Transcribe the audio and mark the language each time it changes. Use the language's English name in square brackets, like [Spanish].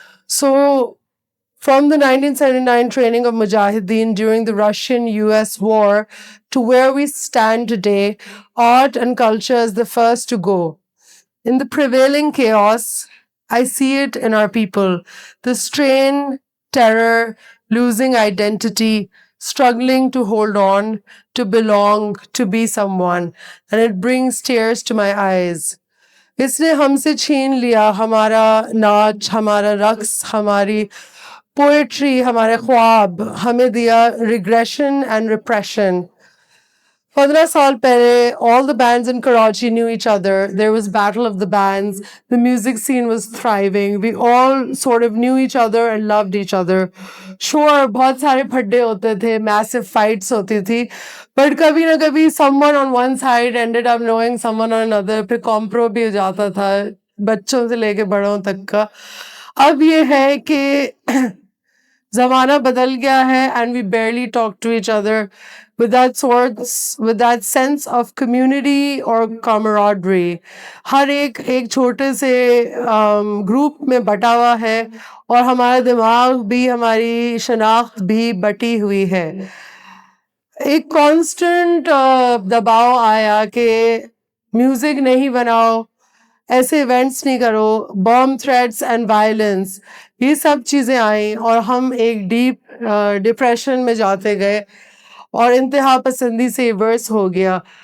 [English] So from the 1979 training of Mujahideen during the Russian-US war to where we stand today, art and culture is the first to go. In the prevailing chaos, I see it in our people. The strain, terror, losing identity, struggling to hold on, to belong, to be someone. And it brings tears to my eyes. [Hindi] इसने हमसे छीन लिया हमारा नाच, हमारा रक्स, हमारी poetry, हमारे ख्वाब. हमें दिया [English] Regression and repression. [Hindi] 15 साल पहले, [English] all the bands in Karachi knew each other. There was battle of the bands. The music scene was thriving. We all sort of knew each other and loved each other. Sure, [Hindi] बहुत सारे फड्डे होते थे, [English] massive fights [Hindi] होती थी, [English] but [Hindi] कभी ना कभी [English] someone on one side ended up knowing someone on another. [Hindi] फिर कॉम्प्रो भी हो जाता था, बच्चों से लेके बड़ों तक का. अब ये है कि ज़माना बदल गया है, [English] and we barely talk to each other with that sense of community or camaraderie. [Hindi] हर एक छोटे से ग्रुप में बटा हुआ है, और हमारा दिमाग भी, हमारी शनाख्त भी बटी हुई है. एक कांस्टेंट दबाव आया कि म्यूजिक नहीं बनाओ, ऐसे इवेंट्स नहीं करो, [English] bomb threats and violence, [Hindi] ये सब चीज़ें आई, और हम एक डीप डिप्रेशन में जाते गए, और इंतहा पसंदी से वर्स हो गया.